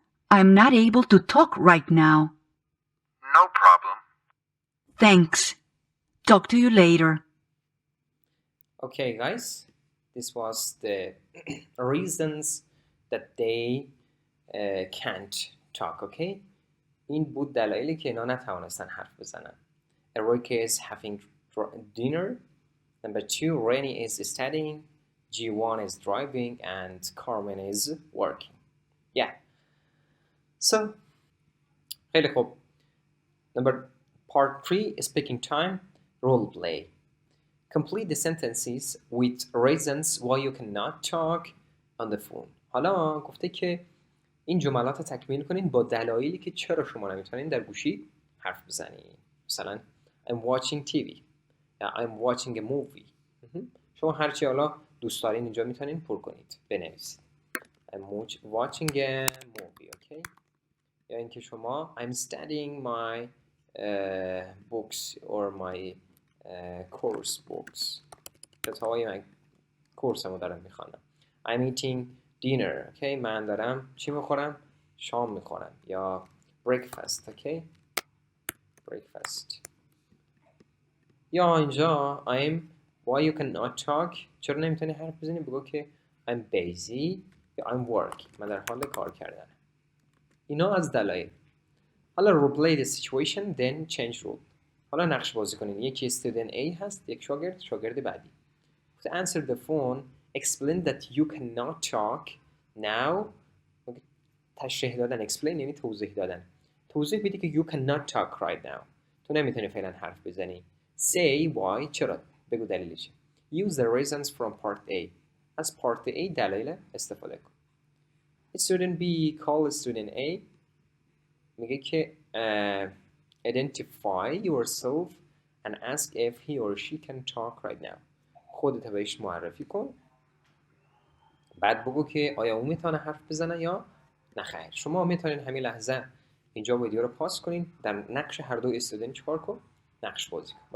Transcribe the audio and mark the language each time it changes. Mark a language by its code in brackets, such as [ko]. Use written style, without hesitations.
[en] I'm not able to talk right now. No problem. Thanks. Talk to you later. Okay, guys. This was the reasons that they can't talk, okay? [fa] این بود دلایلی که اینا نتوانستن حرف بزنن. [en] Eric is having dinner. Number 2, Rennie is studying. G1 is driving. And Carmen is working. Yeah. So, [fa] خیلی خوب. [en] Part 3, speaking time, role play. Complete the sentences with reasons why you cannot talk on the phone. [fa] حالا گفته که این جملات رو تکمیل کنین با دلایلی که چرا شما نمیتونین در گوشی حرف بزنین. [en] مثلا I'm watching TV یا I'm watching a movie. [fa] شما هرچی حالا دوست دارین اینجا میتونین پر کنید، بنویسید. [en] I'm watching a movie, okay? [fa] یا اینکه شما [en] I'm studying my books or my course books. [fa] کتابای من کورسمو دارم میخوانم. [en] I'm eating dinner, okay? [fa] من دارم چی میخورم؟ شام میخورم. [en] یا breakfast, okay? breakfast. یا اینجا I'm why you cannot talk. [fa] چرا نمیتونی حرف بزنی؟ بگو که [en] I'm busy [fa] یا [en] I'm working. [fa] من در حال کار کردنم. اینا از دلایل. حالا [en] replay the situation then change rule. [fa] حالا نقش بازی کنین. یکی student A هست، یک شاگرد بعدی. [en] To answer the phone, explain that you cannot talk now. [fa] تشریح دادن. explain یعنی توضیح دادن. توضیح بدی که [en] you cannot talk right now. [fa] تو نمیتونی فعلا حرف بزنی. [en] Say why. [fa] چرا؟ بگو دلیلش. [en] Use the reasons from part A. [fa] از part A دلایل استفاده کن. [en] Student B call student A. میگه که identify yourself and ask if he or she can talk right now. [fa] خودت بهش معرفی کن. بعد بگو که آیا اون میتونه حرف بزنه یا نه خیر. شما میتونین همین لحظه اینجا ویدیو رو پاس کنین، در نقش هر دو استودنت چیکار کن؟ نقش بازی کن.